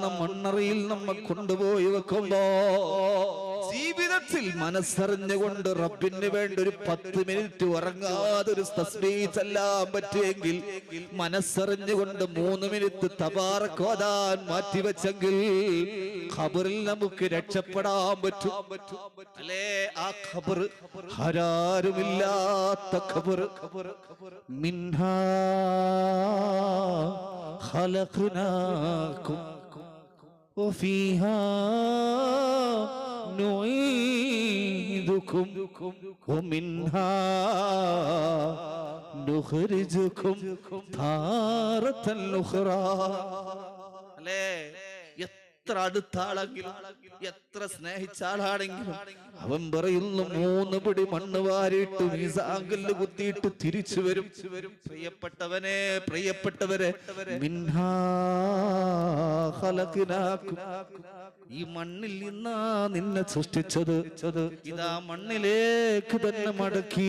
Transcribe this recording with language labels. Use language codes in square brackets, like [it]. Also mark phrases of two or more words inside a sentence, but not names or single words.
[ml] മണ്ണറയിൽ നമ്മെ കൊണ്ടുപോയി വെക്കുമ്പോ, ജീവിതത്തിൽ മനസ്സറിഞ്ഞുകൊണ്ട് റബ്ബിന് വേണ്ടി ഒരു 10 മിനിറ്റ് ഉറങ്ങാതെ ഒരു തസ്ബീഹ് ചൊല്ലാൻ പറ്റുമെങ്കിൽ, മനസ്സറിഞ്ഞുകൊണ്ട് 3 മിനിറ്റ് തബാറക് ഓതാൻ മാറ്റിവെച്ചെങ്കിൽ ഖബറിൽ നമുക്ക് രക്ഷപ്പെടാൻ പറ്റും. അല്ലേ? ആ ഖബർ ആരാരുമില്ലാത്ത ഖബർ. [ar] منها خلقناكم وفيها نعيدكم ومنها نخرجكم تارة أخرى. [ml] അല്ലേ? എത്ര അടുത്ത ആളെങ്കിലും, എത്ര സ്നേഹിച്ച ആളാണെങ്കിലും അവൻ പറയുന്നു 3 പിടി മണ്ണ് വാരിയിട്ട് മീസാങ്കല്ല് കുത്തിയിട്ട് തിരിച്ചു വരും. പ്രിയപ്പെട്ടവനെ, പ്രിയപ്പെട്ടവരെ, [ar] منها خلقناكم, [ml] ഈ മണ്ണിൽ നിന്നാ നിന്നെ സൃഷ്ടിച്ചത്, ഇതാ മണ്ണിലേക്ക് തന്നെ മടക്കി.